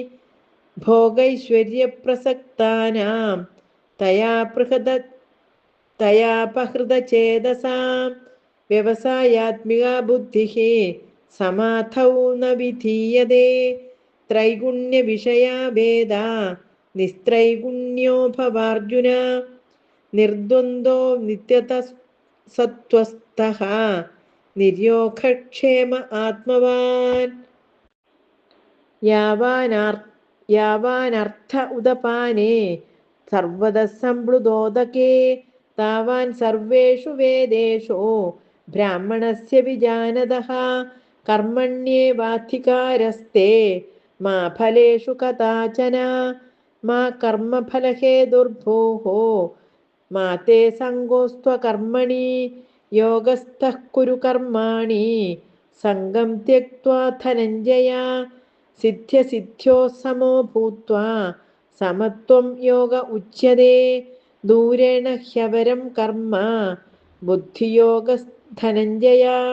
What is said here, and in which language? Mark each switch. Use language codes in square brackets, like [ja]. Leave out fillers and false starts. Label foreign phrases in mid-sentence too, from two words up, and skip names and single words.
[sa] भोगैश्वर्यप्रसक्तानां तयापहृतचेतसां व्यवसायात्मिका बुद्धिः समाधौ न विधीयते त्रैगुण्यविषया वेदा निस्त्रैगुण्यो भवार्जुन निर्द्वन्द्वो नित्यतसत्त्वस्थः निर्योगक्षेम आत्मवान् यावानर्थ उदपाने സർവതഃ സംപ്ലുതോദകേ താവാൻ സർവേഷു വേദേഷു ബ്രാഹ്മണസ്യ വിജാനതഃ കർമ്മണ്യേവാധികാരസ്തേ മാ ഫലേഷു കഥാചന മാ കർമ്മഫലഹേതുർഭൂഃ മാ തേ സംഗോസ്ത്വകർമ്മണി യോഗസ്ഥഃ കുരു കർമാണി സംഗം ത്യക്ത്വാ ധനഞ്ജയ സിദ്ധ്യസിദ്ധ്യോ സമോ ഭൂത്വാ സമത്വം യോഗ ഉച്യതേ ദൂരേണ ഹ്യവരം കർമ്മ ബുദ്ധിയോഗധനഞ്ജയ